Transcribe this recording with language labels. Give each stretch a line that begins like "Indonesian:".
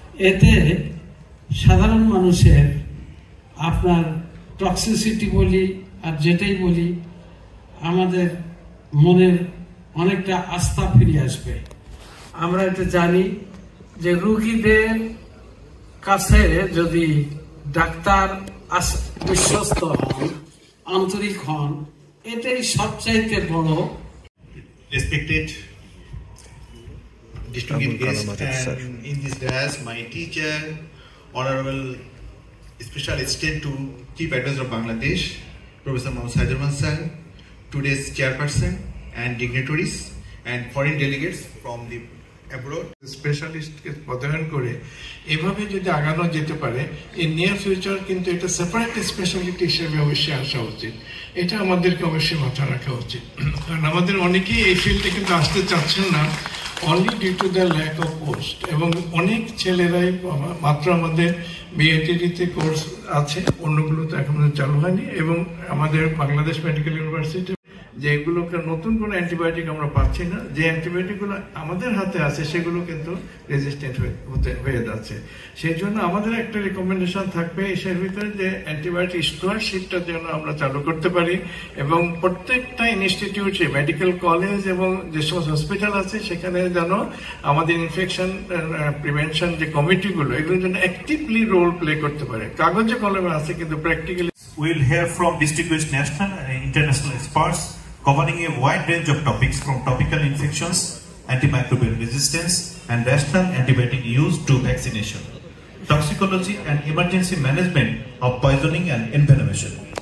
Bangla: এতে সাধারণ মানুষের আপনার টক্সিসিটি বলি আর যেটাই বলি, আমাদের মনের অনেকটা আস্থা ফিরে আসবে। আমরা এটা জানি যে রোগীদের কাছে যদি ডাক্তার বিশ্বস্ত হন, আন্তরিক হন, এটাই সবচাইতে বড়।
English: Respected distinguished guests, and in this dais, my teacher, Honorable Special Assistant to Chief Advisor of Bangladesh, Professor Mohammad Saidur Rahman sir, today's chairperson and dignitaries and foreign delegates from the abroad.
Bangla: স্পেশালিস্টকে পদায়ন করে এভাবে যদি আগানো যেতে পারে, এই near future কিন্তু এটা separate speciality হিসেবে অবশ্যই আসা উচিত। এটা আমাদেরকে অবশ্যই মাথায় রাখা উচিত, কারণ আমাদের অনেকেই এই ফিল্ডে কিন্তু আসতে চাচ্ছেন না, only due to the lack of post. এবং অনেক ছেলেরাই মাত্র আমাদের বিআইটিডিতে কোর্স আছে, অন্যগুলো তো এখনো চালু হয়নি। এবং আমাদের বাংলাদেশ মেডিকেল ইউনিভার্সিটি যেগুলোকে নতুন কোনো অ্যান্টিবায়োটিক আমরা পাচ্ছি না, যে অ্যান্টিবায়োটিকগুলো আমাদের হাতে আছে সেগুলো কিন্তু রেজিস্ট্যান্ট হয়ে যাচ্ছে। সেই জন্য আমাদের একটা রিকমেন্ডেশন থাকবে এসের ভিতরে যে অ্যান্টিবায়োটিক স্টুয়ারশিপটা যেন আমরা চালু করতে পারি, এবং প্রত্যেকটা ইনস্টিটিউটে, মেডিকেল কলেজ এবং যে সমস্ত হসপিটাল আছে সেখানে যেন আমাদের ইনফেকশন প্রিভেনশন যে কমিটিগুলো, এগুলোর জন্য অ্যাক্টিভলি রোল প্লে করতে পারে। কাগজে কলমে আছে কিন্তু practically.
English: We'll hear from distinguished national and international experts covering a wide range of topics from tropical infections, antimicrobial resistance, and rational antibiotic use to vaccination, toxicology and emergency management of poisoning and envenomation.